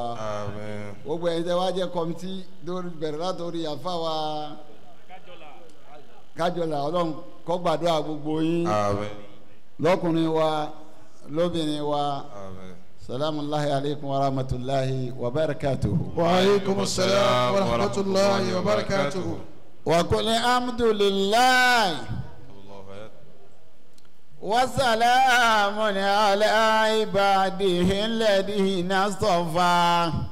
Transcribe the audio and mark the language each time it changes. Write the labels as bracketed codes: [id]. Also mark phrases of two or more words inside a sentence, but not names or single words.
[yo] Àmín. gbogbo ẹ̀yin tẹ́ wá jẹ́ kọ́mítì lórí bẹ̀rẹ̀ látòrí àfa wa kájọlá ọlọ́run kó gbàdúrà gbogbo yín Àmín. lọ́kùnrin wa lóbìnrin wa Àmín. [ar] سلام الله عليكم ورحمة الله وبركاته. وعليكم السلام ورحمة الله وبركاته. وقل الحمد لله وسلام على عباده الذين اصطفى.